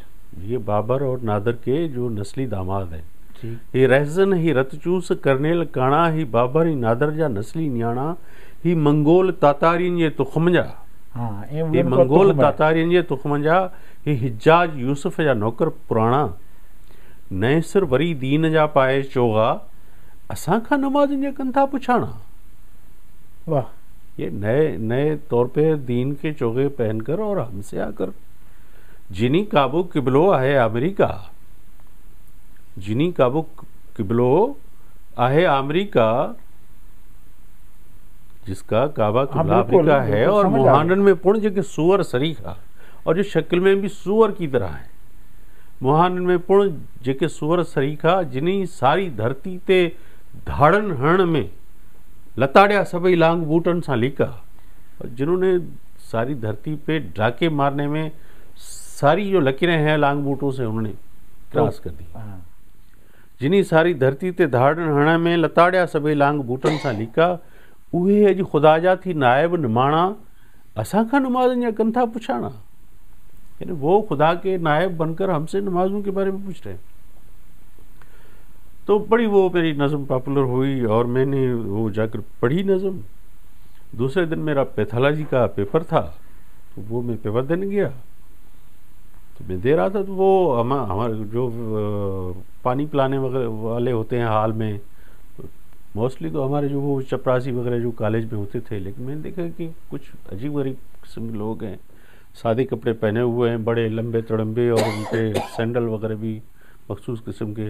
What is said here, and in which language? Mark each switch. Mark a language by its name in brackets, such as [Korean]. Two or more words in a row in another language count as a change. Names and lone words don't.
[Urdu] یہ بابر اور نادر کے جو نسلی داماد ہے. [Sindhi] ही रहजन ही रत चूस करनेल काणा, ही बाबर ही नादर जा नस्ली न्याणा, ही मंगोल तातारियन ये तुखमंजा। हाँ, ये मंगोल तातारियन ये तुखमंजा, ही हिज्जाज यूसुफ या नौकर पुराना, नए सिर वरी दीन जा पाए चोगा, असां खां नमाज़नि जा कनि था पुछाणा। वाह। [Urdu] یہ نئے نئے طور پہ دین کے چوغے پہن کر اور ہم سے آ کر, [Sindhi] जिनी काबू किबलो आहे अमेरिका, जिनी काबू किबलो आहे अमेरिका, [Urdu] جس کا کعبہ قبلہ امریکہ ہے، اور [Sindhi] मुहानन में पुण जेके सूअर सरीखा, [Urdu] اور جو شکل میں بھی سور کی طرح ہے, [Sindhi] मुहानन में पुण जेके सूअर सरीखा, जिनी सारी धरती ते धाड़न हरण में लताड़िया सभई लांग बूटन सां लीका, [Urdu] اور جنہوں نے ساری دھرتی پہ ڈاکے مارنے میں ساری جو لکیریں ہیں لانگ بوٹوں سے انہوں نے کراس کر دی. [Sindhi] जिनी सारी धरती ते धाड़न हरण में लताड़िया सभई लांग बूटन सां लीका, उहे अॼु ख़ुदा जा थी नायब निमाणा, असां खां नमाज़नि जा कनि था पुछाणा। [Urdu] یعنی وہ خدا کے نائب بن کر ہم سے نمازوں کے بارے میں پوچھ رہے ہیں. تو بڑی وہ میری نظم پاپولر ہوئی اور میں نے وہ جا کر پڑھی نظم. دوسرے دن میرا پیتھالوجی کا پیپر تھا، تو وہ میں پیپر دینے گیا، تو میں دے رہا تھا، تو وہ ہمارے جو پانی پلانے والے ہوتے ہیں ہال میں، موسٹلی تو ہمارے جو وہ چپراسی وغیرہ جو کالج میں ہوتے تھے، لیکن میں نے دیکھا کہ کچھ عجیب غریب قسم کے لوگ ہیں، سادے کپڑے پہنے ہوئے ہیں، بڑے لمبے تڑمبے، اور ان کے سینڈل وغیرہ بھی مخصوص قسم کے.